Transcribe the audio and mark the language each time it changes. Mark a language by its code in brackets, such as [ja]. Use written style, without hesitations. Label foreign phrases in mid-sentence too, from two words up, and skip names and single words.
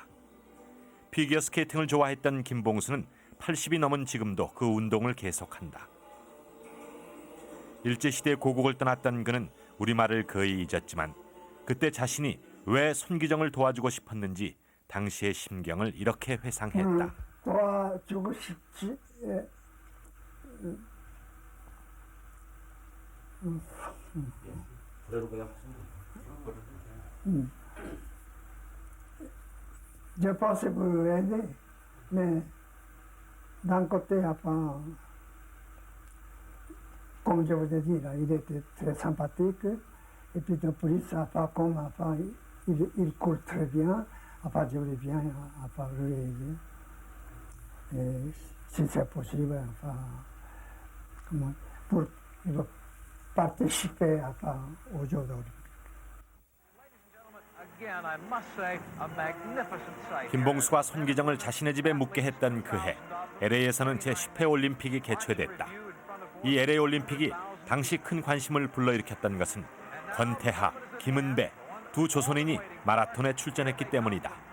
[ko] 피겨 스케이팅을 좋아했던 김봉수는 80이 넘은 지금도 그 운동을 계속한다. 일제시대 고국을 떠났던 그는 우리말을 거의 잊었지만 그때 자신이 왜 손기정을 도와주고 싶었는지 당시의 심경을 이렇게 회상했다. 도와주고 싶지. [fr] Je pense pour aider, mais d'un côté, comme je vous ai dit, là, il était très sympathique, et puis de plus, il court très bien, je voulais bien lui aider. Et si c'est possible, pour participer aux Jeux olympiques. [ko] 김봉수가 손기정을 자신의 집에 묵게 했던 그해 LA에서는 제10회 올림픽이 개최됐다. 이 LA 올림픽이 당시 큰 관심을 불러일으켰던 것은 권태하, 김은배 두 조선인이 마라톤에 출전했기 때문이다.